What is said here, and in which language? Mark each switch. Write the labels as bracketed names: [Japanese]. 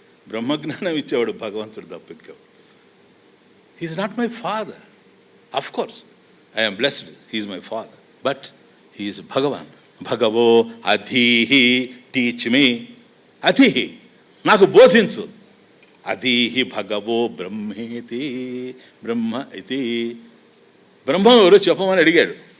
[Telugu] బ్రహ్మజ్ఞానం ఇచ్చేవాడు భగవంతుడు తప్ప ఇంకెవడు. [English] He is not my father. Of course I am blessed, he is my father, but he is Bhagavan. [Sanskrit] Bhagavo adhihi, [English] teach me. [Telugu] Adhihi, నాకు బోధించు. [Sanskrit] అధీహి భగవో బ్రహ్మేతి. [Telugu] బ్రహ్మ ఇది బ్రహ్మ ఎవరు చెప్పమని అడిగాడు.